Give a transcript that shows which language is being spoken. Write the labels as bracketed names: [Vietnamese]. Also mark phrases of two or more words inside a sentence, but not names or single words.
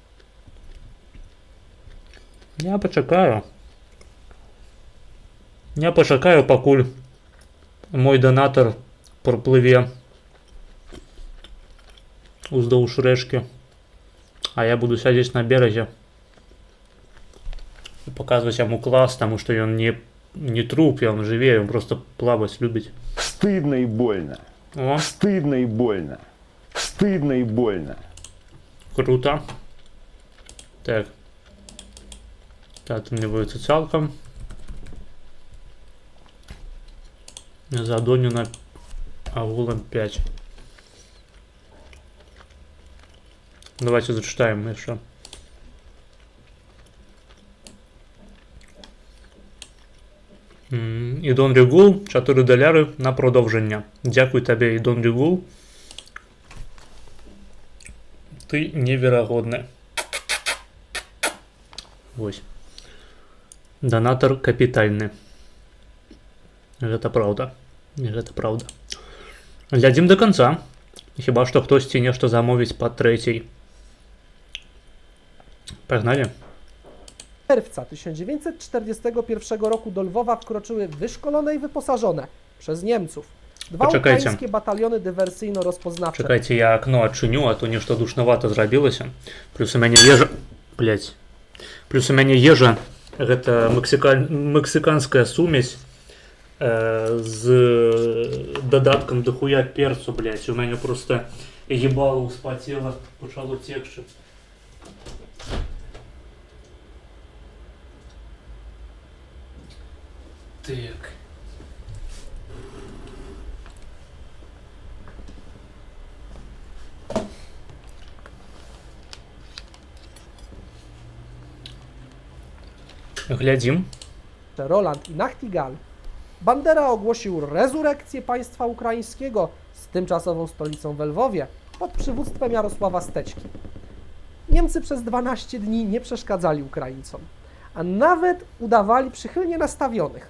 [Belarusian] Я пачакаю, пакуль мой донатор проплыве уздоўж рэчкі, а я буду сядзець на беразе і паказваць яму клас, таму што ён не труп, ён жыве, ён просто плаваць любіць. [Russian] Стыдно и больно. О, Стыдно и больно. Стыдно и больно. [Belarusian] круто. Так. Отрынивается цалком. Задонено агулом 5. [Russian] Давайте зачитаем еще. [Ukrainian] Ідон Регул, 4 доляри на продовження. Дякую тебе, [Belarusian] Ідон Регул. Ты неверагодны. Вось. Донатор капітальны. Гэта праўда. Глядзім [Russian] до конца. [Belarusian] Хіба што хтосьці нешта замовіць па трэцяй. [Russian] Погнали. [Polish] Czerwca 1941 roku do Lwowa wkroczyły wyszkolone i wyposażone przez Niemców dwa Poczekajcie. ukraińskie bataliony dywersyjno-rozpoznawcze. [Belarusian] Чекайте, я окно адчыню, а то нешта душнавата зрабілася. Плюс у мяне ежа... Блять. Плюс у мяне ежа. Гэта мексиканская сумесь з додаткам дохуя перцу, блять. У мяне просто ебало успотело, почало текчы. Так. Глядзім. [Polish] Roland i Nachtigal. Bandera ogłosił rezurekcję państwa ukraińskiego z tymczasową stolicą w Lwowie pod przywództwem Jarosława Stećki. Niemcy przez 12 dni nie przeszkadzali Ukraińcom, a nawet udawali przychylnie nastawionych.